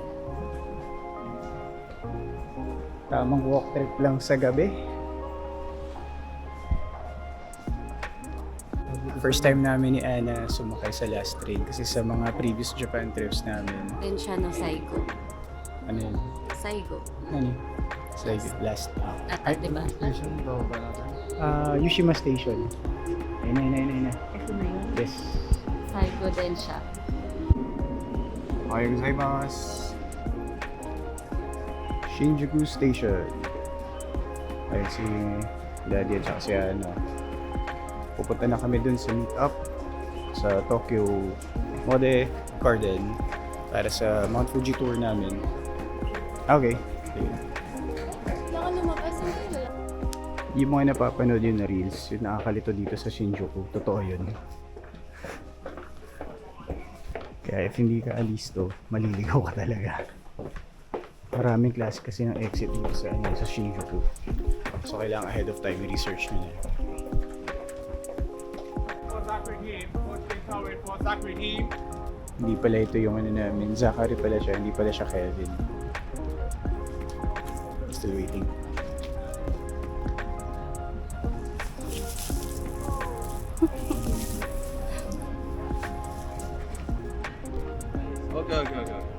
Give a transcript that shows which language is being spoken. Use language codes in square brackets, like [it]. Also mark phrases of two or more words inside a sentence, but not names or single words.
[tl] Tamang [en] walk trip [tl] lang sa gabi. [en] First time [tl] namin ni Ana sumakay sa [en] last train [tl] kasi sa mga [en] previous Japan trips [tl] namin, Then siya ng Saigo. ano yun? Saigo. Ano yun? [en] It's like last. [tl] Ata, diba? Yushima Station. Ayun na. Ito na yun. Yes. Saigo din siya. [ja] おはようございます. Shinjuku Station. [tl] Ayun si Daddy at saka si ano. Pupunta na kami dun sa meet-up sa Tokyo Mode Garden para sa Mount Fuji tour namin. Okay. Yung mga napapanood yun na reels, yung nakakalito dito sa Shinjuku, totoo yun. Kaya if hindi ka alisto, maliligaw ka talaga. Maraming klase kasi ng exit dito sa Shinjuku. So kailangan [en] ahead of time research [tl] nyo na. Hindi pala ito yung ano namin. Zachary pala siya, hindi pala siya Kevin. [en] Still waiting. Okay.